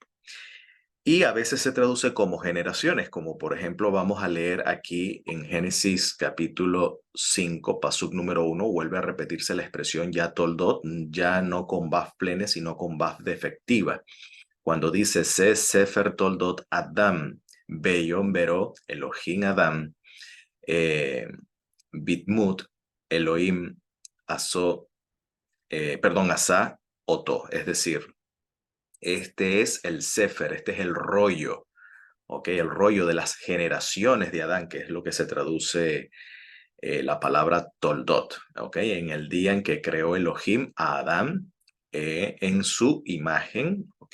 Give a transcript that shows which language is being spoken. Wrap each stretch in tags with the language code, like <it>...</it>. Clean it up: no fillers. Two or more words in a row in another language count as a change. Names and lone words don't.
<es>Y a veces se traduce como generaciones, como por ejemplo vamos a leer aquí en Génesis capítulo 5, pasuk número 1, vuelve a repetirse la expresión ya toldot, ya no con baf plene, sino con baf defectiva. Cuando dice</es> <he>זה ספר תולדת אדם ביום ברא אלהים אדם בדמות אלהים עשה אתו,</he> <es>es decir, este es el sefer, este es el rollo, ¿ok? El rollo de las generaciones de Adán, que es lo que se traduce la palabra toldot, ¿ok? En el día en que creó Elohim a Adán en su imagen, ¿ok?</es>